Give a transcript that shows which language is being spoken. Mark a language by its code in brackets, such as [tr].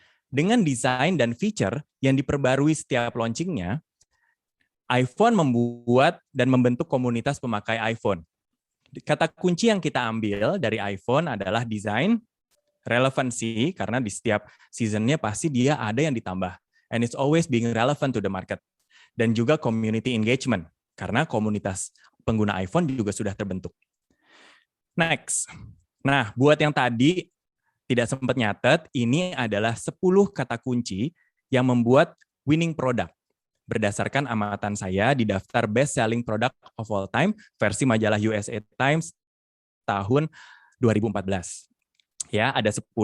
[id] Dengan desain dan feature yang diperbarui setiap launchingnya, iPhone membuat dan membentuk komunitas pemakai iPhone. Kata kunci yang kita ambil dari iPhone adalah desain, relevansi, karena di setiap seasonnya pasti dia ada yang ditambah. [en] And it's always being relevant to the market. [id] Dan juga community engagement, karena komunitas pengguna iPhone juga sudah terbentuk. Next. Nah, buat yang tadi tidak sempat nyatet, ini adalah 10 kata kunci yang membuat winning product. Berdasarkan amatan saya di daftar best selling product of all time versi majalah USA Times tahun 2014. Ya, ada 10.